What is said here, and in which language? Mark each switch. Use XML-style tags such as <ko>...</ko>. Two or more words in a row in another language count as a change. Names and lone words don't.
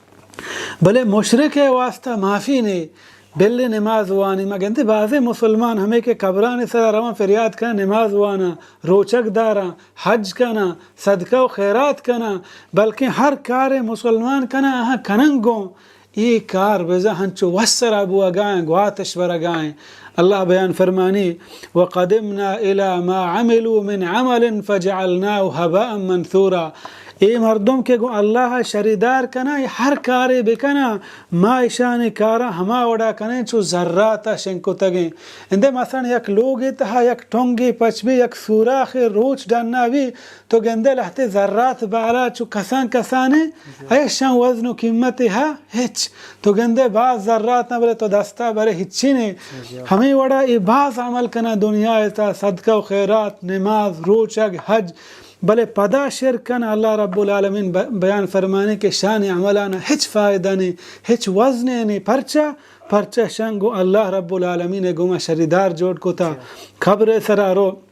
<bal>بلے مشرک واسطہ معافی نہیں بلی نماز وانی مگنتی بعضی مسلمان ہمیں کہ قبران سر روان فریاد کنا نماز وانا روچک دارا حج کنا صدقہ و خیرات کنا بلکہ ہر کار مسلمان کنا آہاں کننگوں یہ کار بزا ہنچو وسر ابو اگائیں گواتش بر اگائیں اللہ بیان فرمانی</bal> <ar>وَقَدِمْنَا إِلَى مَا عَمِلُوا مِنْ عَمَلٍ فَجَعَلْنَاهُ هَبَاءً مَنْثُورًا</ar> <bal>ای مردم که گو الله شریدار کنه هر کاری بکنه ما ایشانی کارا همه وڑا کنه چو ذرات شنکو تگی انده مثلا یک لوگی تها یک ٹونگی پچبی یک سوراخ روچ دنناوی تو گنده لحت ذرات بالا چو کسانی ایشان وزن و قیمتی ها هیچ تو گنده بعض ذرات نبره تو دستا بره هیچی نی ہمیں وڑا ای بعض عمل کنه دنیا تا صدقہ و خیرات نماز روچگ حج بلے پدا شرکن</bal> <ar>اللہ رب العالمین</ar> <bal>بیان فرمانے کہ شان عملانا ہچ فائدہ نہیں ہچ وزن نہیں پرچہ شنگو</bal> <ar>اللہ رب العالمین</ar> <bal>گما شریدار جوڑ کو تا خبر سرارو</bal>